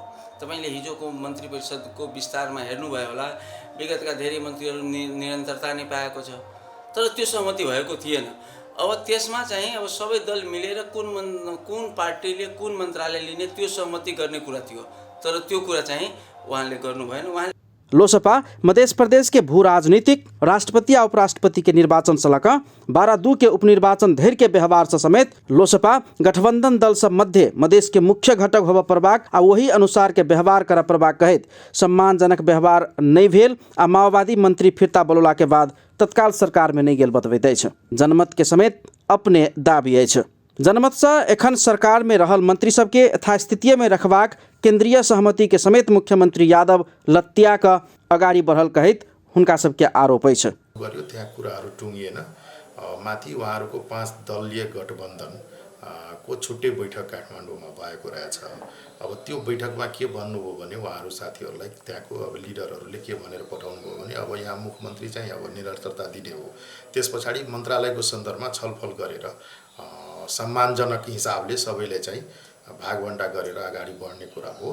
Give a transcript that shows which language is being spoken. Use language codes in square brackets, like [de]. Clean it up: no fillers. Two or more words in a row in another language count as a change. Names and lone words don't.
[ne] तपाईले हिजोको मन्त्री परिषदको विस्तारमा हेर्नुभयो होला, विगतका धेरै मन्त्रीहरू निरन्तरता नै पाएको छ, तर त्यो सहमति भएको थिएन। अब त्यसमा चाहिँ अब सबै दल मिलेर कुन पार्टीले कुन मन्त्रालय लिने त्यो सहमति गर्ने कुरा थियो, तर त्यो कुरा चाहिँ उहाँले गर्नु भएन। उहाँले [mai] लोसपा मध्य प्रदेश के भू राजनीतिक राष्ट्रपति और उपराष्ट्रपति के निर्वाचन से लगा 12-2 के उपनिर्वाचन धैर्य के व्यवहार से समेत लोसपा गठबंधन दल सब मध्य मधेश के मुख्य घटक होब प्रभाग आ वही अनुसार के व्यवहार कर प्रभाग कहित सम्मानजनक व्यवहार नहीं भेल आ माओवादी मंत्री फिरता बोलला के बाद तत्काल सरकार में नहीं गेल बतबैत अछि। जनमत के समेत अपने दाबी अछि। जनमत से एखन सरकार में रहल मंत्री सबके यथास्थिति में रखबाक केंद्रीय सहमति के समेत मुख्यमंत्री यादव लत्या का अगाडि बढ़ल कहित हुनका सबके आरोप अछि। [ne] गर्यो त्यहाँ कुराहरू टुङ्गिएन। माथि उहाँहरूको 5 दलीय गठबन्धन को छुट्टै बैठक काठमाडौँमा भएको रहेछ। अब त्यो बैठकमा के भन्नुभयो भने उहाँहरू साथीहरूलाई त्यहाँको अब लिडरहरूले के भनेर पठाउनु भयो भने अब यहाँ मुख्यमन्त्री चाहिँ अब निरन्तरता दिने हो, त्यस पछाडि मन्त्रालयको सन्दर्भमा छलफल गरेर सम्मानजनक हिसाबले सबैले चाहिँ भागवण्डा गरेर अगाडि बढ्ने कुरा हो।